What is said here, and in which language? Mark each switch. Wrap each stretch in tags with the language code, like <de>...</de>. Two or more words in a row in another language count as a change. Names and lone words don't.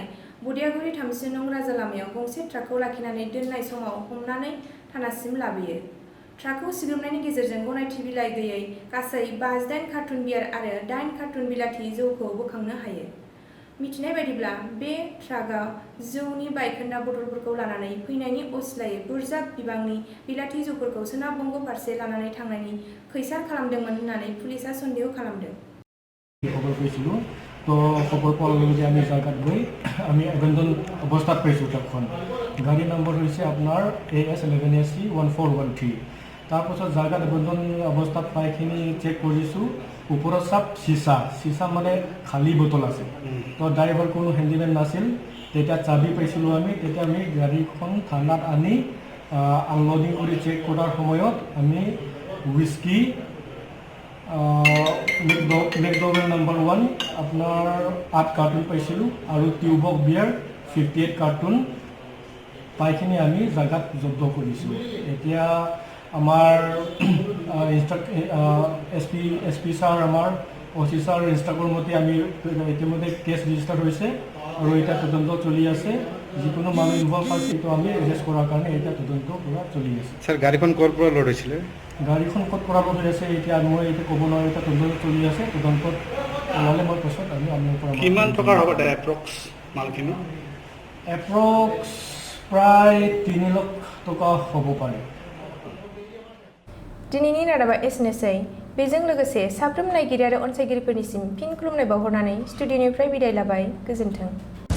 <brx>बुदियागुरि 3 नं राजा लामायाव गंसे ट्राकखौ लाखिनानै दोननाय समाव हमनानै थानासिम लाबोयो ट्राकखौ सिग्रोमनायनि गेजेरजों गनायथि बिलाइ गैयै गासै 58 कार्टुन बियार आरो 8 कार्टुन बिलाथि जौखौ बोखांनो हायो मिथिनाय बायदिब्ला बे ट्राकआ जौनि बायखोन्दा बथलफोरखौ लानानै फैनायनि असिलायै बुरजा बिबांनि बिलाथि जौफोरखौ सोनाब बंग फारसे लानानै थांनायनि खैसार खालामदोंमोन होननानै पुलिसआ सन्देह खालामदों</brx> <as>খবৰ পাইছিলোঁ তো খবৰ পোৱাৰ লগে লগে আমি জায়গাত গৈ আমি আবেদন অৱস্থাত পাইছোঁ ট্ৰাকখন গাড়ী নম্বৰ হৈছে আপোনাৰ AS 11AC 1413 তাৰপাছত জায়গাত আবেদন অৱস্থাত পাইখিনি চেক কৰিছোঁ ওপৰত সব চিচা মানে খালী বটল আছে তো ড্ৰাইভাৰ কোনো হেণ্ডিমেন নাছিল তেতিয়া চাবি পাইছিলোঁ তেতিয়া আমি গাড়ীখন থানাত আনি আনলোডিং কৰি চেক কৰাৰ সময়ত আমি whiskey, McDowell number 1 আপোনাৰ 8 কাৰ্টুন পাইছিলোঁ আৰু টিউবক বিয়াৰ 58 কাৰ্টুন পাইখিনি আমি জাগাত জব্দ কৰিছোঁ। এতিয়া আমাৰ SP ছাৰ আমাৰ OC ছাৰ ইনষ্ট্ৰাক্টৰ মতে আমি ইতিমধ্যে</as> <en>case register</en> <as>হৈছে আৰু এতিয়া তদন্ত চলি আছে। যিকোনো মানুহ ইনভলভ আছে এইটো আমি এৰেষ্ট কৰাৰ কাৰণে এতিয়া তদন্ত পুৰা চলি আছে। স্যার গাড়ীখন ক'ৰ পৰা লোড হৈছিলে? গাড়ীখন ক'ত পৰা হৈ আছে এতিয়া মই এতিয়া ক'ব নোৱাৰোঁ, এতিয়া তদন্ত চলি আছে। তদন্তত ওলালে মই পাছত আমি আপোনালোকৰ কিমান টকাৰ হ'ব এপ্ৰক্স মালখিনি? এপ্ৰক্স প্ৰায় 3 লাখ টকা হ'ব পাৰে।</as> <brx>दिनैनि रादाबा एसेनोसै। बेजों लोगोसे साफ्रोम नायगिरि आरो अनसायगिरिफोरनिसिम फिन खुलुमनाय बावहरनानै स्टुडिअनिफ्राय बिदाय लाबाय। गोजोन्थों।</brx>